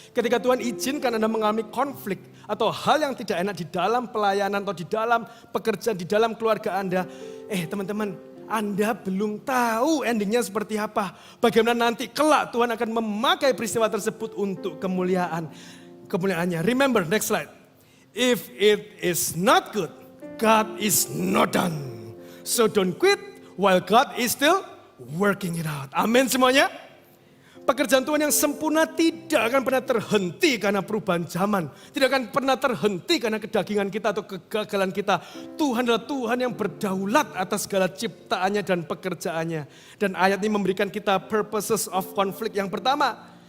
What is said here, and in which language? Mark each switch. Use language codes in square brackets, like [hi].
[id] Ketika Tuhan izinkan Anda mengalami konflik atau hal yang tidak enak di dalam pelayanan atau di dalam pekerjaan, di dalam keluarga Anda. Teman-teman, Anda belum tahu endingnya seperti apa. Bagaimana nanti kelak Tuhan akan memakai peristiwa tersebut untuk kemuliaannya. [en] Remember, next slide. If it is not good, God is not done. So don't quit while God is still working it out. [id] Amin semuanya. Pekerjaan Tuhan yang sempurna tidak akan pernah terhenti karena perubahan zaman. Tidak akan pernah terhenti karena kedagingan kita atau kegagalan kita. Tuhan adalah Tuhan yang berdaulat atas segala ciptaannya dan pekerjaannya. Dan ayat ini memberikan kita [en] purposes of conflict [id] yang pertama.